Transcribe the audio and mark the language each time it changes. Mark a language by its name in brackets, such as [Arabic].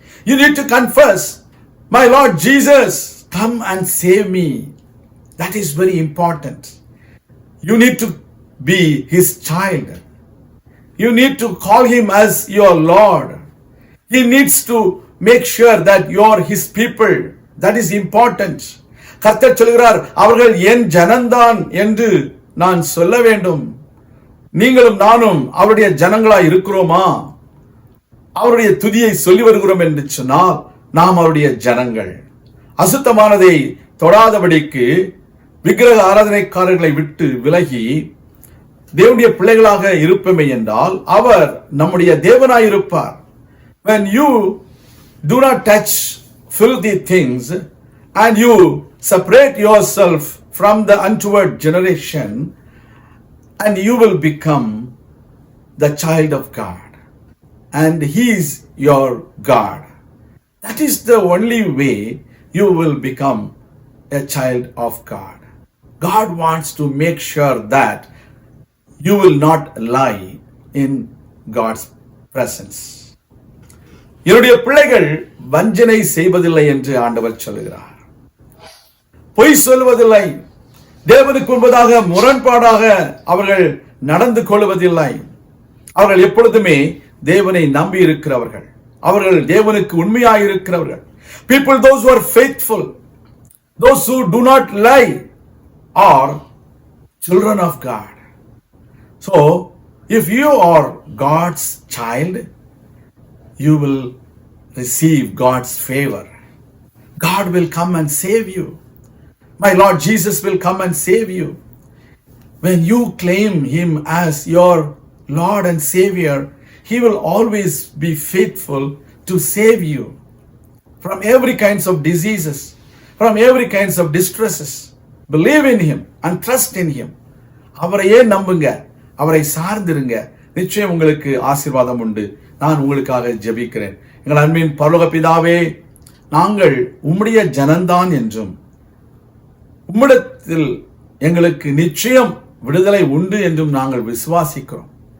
[English] You need to confess, my Lord Jesus, come and save me. That is very important. You need to be his child. You need to call him as your Lord. He needs to make sure that you are his people. That is important. [Tamil] கர்த்தர் சொல்கிறார், அவர்கள் என் ஜனந்தான் என்று நான் சொல்ல வேண்டும். நீங்களும் நானும் அவருடைய ஜனங்களாய் இருக்கிறோமா? அவருடைய துதியை சொல்லி வருகிறோம் என்று சொன்னால் நாம் அவருடைய ஜனங்கள். அசுத்தமானதை தொடாதபடிக்கு விக்கிரக ஆராதனைக்காரர்களை விட்டு விலகி தேவனுடைய பிள்ளைகளாக இருப்போமே என்றால் அவர் நம்முடைய தேவனாய் இருப்பார். [English] When you do not touch filthy things and you separate yourself from the untoward generation, and you will become the child of God, and he is your God. That is the only way you will become a child of God. God wants to make sure that you will not lie in God's presence. [Tamil] என்னுடைய பிள்ளைகள் வஞ்சனை செய்வதில்லை என்று ஆண்டவர் சொல்கிறார். பொய் சொல்வதில்லை, தேவனுக்கு முன்பதாக முரண்பாடாக அவர்கள் நடந்து கொள்வதில்லை. அவர்கள் எப்பொழுதுமே தேவனை நம்பி இருக்கிறவர்கள், அவர்கள் தேவனுக்கு உண்மையாக இருக்கிறவர்கள். [English] People, those who are faithful, those who do not lie, are children of God. So, if you are God's child, you will receive God's favor. God will come and save you. My Lord Jesus will come and save you. When you claim him as your Lord and Savior, he will always be faithful to save you from every kinds of diseases, from every kinds of distresses. Believe in him and trust in him. [Tamil] அவரையே நம்புங்க, அவரை சார்ந்திருங்க. நிச்சயம் உங்களுக்கு ஆசீர்வாதம் உண்டு. நான் உங்களுக்காக ஜெபிக்கிறேன். எங்கள் அன்பின் பரலோக பிதாவே, நாங்கள் உம்முடைய ஜனந்தான் என்றும் உம்மிடத்தில் எங்களுக்கு நிச்சயம் விடுதலை உண்டு என்றும் நாங்கள் விசுவாசிக்கிறோம்.